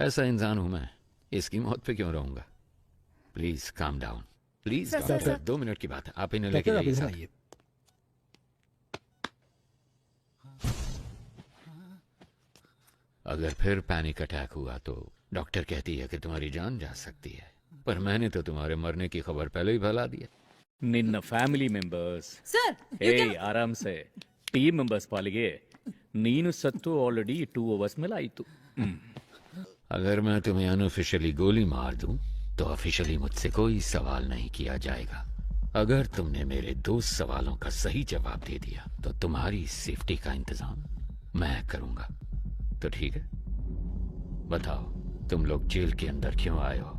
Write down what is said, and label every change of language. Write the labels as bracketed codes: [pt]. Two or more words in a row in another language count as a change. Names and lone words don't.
[hi] ऐसा इंसान हूं मैं, इसकी मौत पे क्यों रहूंगा? [en] please calm down, please doctor. [hi] 2 मिनट की बात है, आप इन्हें लेके जाइए साथ। अगर फिर [en] panic attack [hi] हुआ तो डॉक्टर कहती है कि तुम्हारी जान जा सकती है, पर मैंने तो तुम्हारे मरने की खबर पहले ही फैला दी है। [kn] ನಿನ್ನ [en] family members [hi] आराम से [en] team members [kn] ಪಾಲಿಗೆ ನೀನು ಸತ್ತು ಆಲ್ರೆಡಿ 2 hours ಮೇಲೆ ಆಯಿತು। [hi] अगर मैं तुम्हें अनऑफिशियली गोली मार दूं तो ऑफिशियली मुझसे कोई सवाल नहीं किया जाएगा। अगर तुमने मेरे 2 सवालों का सही जवाब दे दिया तो तुम्हारी सेफ्टी का इंतजाम मैं करूंगा। तो ठीक है, बताओ तुम लोग जेल के अंदर क्यों आए हो?